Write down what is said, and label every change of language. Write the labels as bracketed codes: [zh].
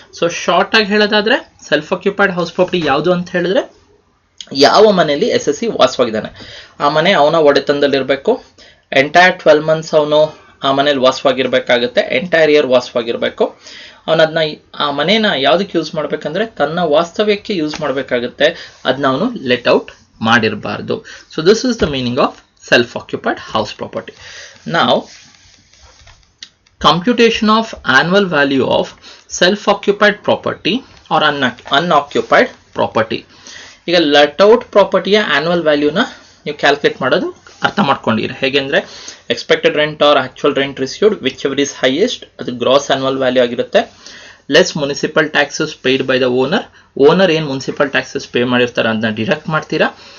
[kn] So short ಆಗಿ ಹೇಳೋದಾದ್ರೆ self occupied house property ಯಾವುದು ಅಂತ ಹೇಳಿದ್ರೆ ಯಾವ ಮನೆಯಲ್ಲಿ SSC ವಾಸವಾಗಿದ್ದಾನೆ ಆ ಮನೆ ಅವನ ಒಡೆತನದಲ್ಲಿರಬೇಕು, ಎಂಟೈರ್ 12 ಮಂತ್ಸ್ ಅವನು ಆ ಮನೇಲಿ ವಾಸವಾಗಿರ್ಬೇಕಾಗುತ್ತೆ, ಎಂಟೈರ್ ಇಯರ್ ವಾಸವಾಗಿರಬೇಕು. ಅವನದನ್ನ ಆ ಮನೇನ ಯಾವುದಕ್ಕೆ ಯೂಸ್ ಮಾಡ್ಬೇಕಂದ್ರೆ ತನ್ನ ವಾಸ್ತವ್ಯಕ್ಕೆ ಯೂಸ್ ಮಾಡಬೇಕಾಗುತ್ತೆ, ಅದನ್ನ ಅವನು let out ಮಾಡಿರಬಾರ್ದು. [en] So this is the meaning of self occupied house property. ನಾವು computation of annual value of self-occupied property or unoccupied property. [kn] ಈಗ let out ಪ್ರಾಪರ್ಟಿಯ ಆನ್ಯುವಲ್ ವ್ಯಾಲ್ಯೂನ ನೀವು ಕ್ಯಾಲ್ಕುಲೇಟ್ ಮಾಡೋದು ಅರ್ಥ ಮಾಡ್ಕೊಂಡಿರಿ. [en] ಹೇಗೆ ಅಂದರೆ expected rent or actual rent received whichever is highest, [kn] ಅದು gross annual value ಆಗಿರುತ್ತೆ. [en] less municipal taxes paid by the owner [kn] ಏನು municipal taxes pay ಮಾಡಿರ್ತಾರೆ ಅದನ್ನ ಡಿಡಕ್ಟ್ ಮಾಡ್ತೀರಾ.